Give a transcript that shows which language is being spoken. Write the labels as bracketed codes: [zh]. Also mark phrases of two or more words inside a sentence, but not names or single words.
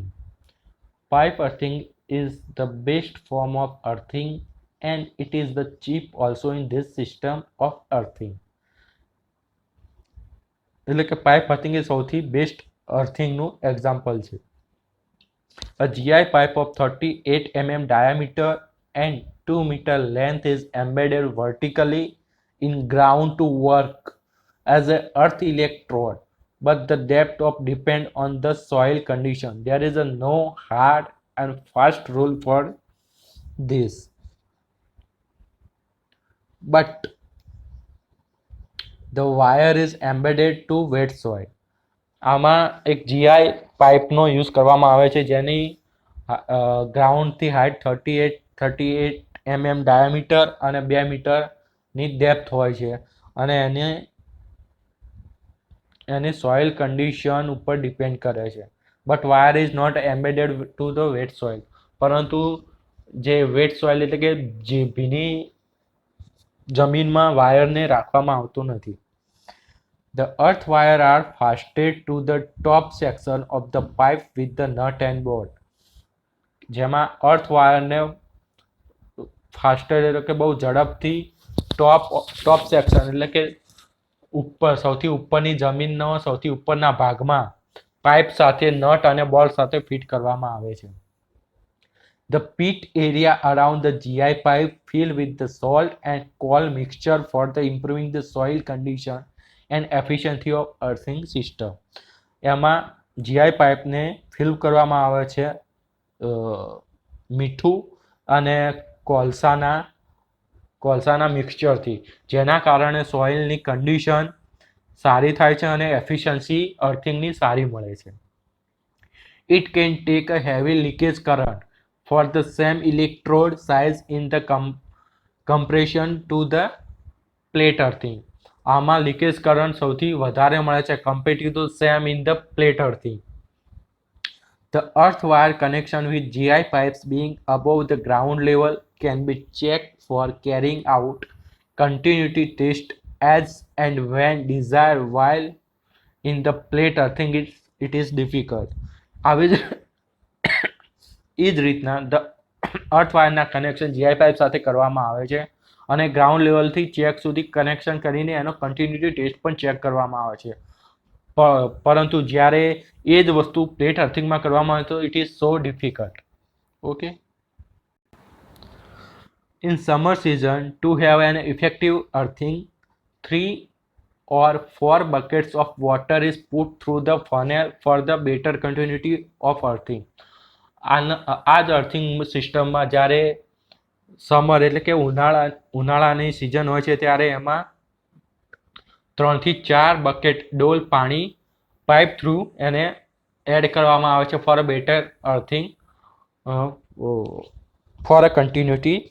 [en] Pipe earthing is the best form of earthing and it is the cheap also in this system of earthing. [gu] એટલે કે [en] pipe earthing [gu] એ સૌથી બેસ્ટ અર્થિંગનું એક્ઝામ્પલ છે. [en] A GI pipe of 38 mm diameter and 2 meter length is embedded vertically in ground to work as an earth electrode, but the depth of depend on the soil condition. There is a no hard and fast rule for this, but the wire is embedded to wet soil. [gu] આમાં એક જીઆઈ પાઇપનો યુઝ કરવામાં આવે છે જેની ગ્રાઉન્ડથી હાઇટ 38 ડાયામીટર અને 2 મીટરની ડેપ્થ હોય છે અને એની [en] soil condition [gu] ઉપર ડિપેન્ડ કરે છે. [en] But wire is not embedded to the wet soil, [gu] પરંતુ જે [en] wet soil [gu] એટલે કે જે ભીની જમીનમાં વાયરને રાખવામાં આવતું નથી. [en] The earth wire are fastened to the top section of the pipe with the nut and bolt. [gu] જેમાં અર્થ વાયરને ફાસ્ટેડ એટલે કે બહુ ઝડપથી [en] top section [gu] એટલે કે ઉપર સૌથી ઉપરની જમીનનો સૌથી ઉપરના ભાગમાં પાઇપ સાથે નટ અને બોલ્ટ સાથે ફિટ કરવામાં આવે છે. [en] The pit area around the GI pipe filled with the salt and coal mixture for the improving the soil condition and efficiency of earthing system. [gu] એમાં જીઆઈ પાઇપને ફિલ કરવામાં આવે છે મીઠું અને કોલસાના મિક્સચરથી, જેના કારણે સોઇલની કન્ડિશન સારી થાય છે અને એફિશિયન્સી અર્થિંગની સારી મળે છે. [en] It can take a heavy leakage current for the same electrode size in the compression to the plate earthing. [gu] આમાં [en] leakage current [gu] સૌથી વધારે મળે છે [en] compared to same in the plate earthing. The earth wire connection with GI pipes being above the ground level can be checked for carrying out continuity test as and when desired, while in the plate earthing it is difficult. [gu] આવી જ રીતના ધ અર્થ વાયરના કનેક્શન જીઆઈ પાઇપ સાથે કરવામાં આવે છે અને ગ્રાઉન્ડ લેવલથી ચેક સુધી કનેક્શન કરીને એનો [en] continuity test [gu] પણ ચેક કરવામાં આવે છે. પરંતુ જ્યારે એ જ વસ્તુ પ્લેટ અર્થિંગમાં કરવામાં આવે તો [en] it is so difficult. [gu] ઓકે. [en] In summer season, to have an effective earthing, 3 or 4 buckets of water is put through the funnel for the better continuity of earthing. [gu] આ જ અર્થિંગ સિસ્ટમમાં જ્યારે સમર એટલે કે ઉનાળાની સિઝન હોય છે ત્યારે એમાં 3 થી 4 બકેટ ડોલ પાણી પાઇપ થ્રુ એને એડ કરવામાં આવે છે [en] for a better earthing for a continuity.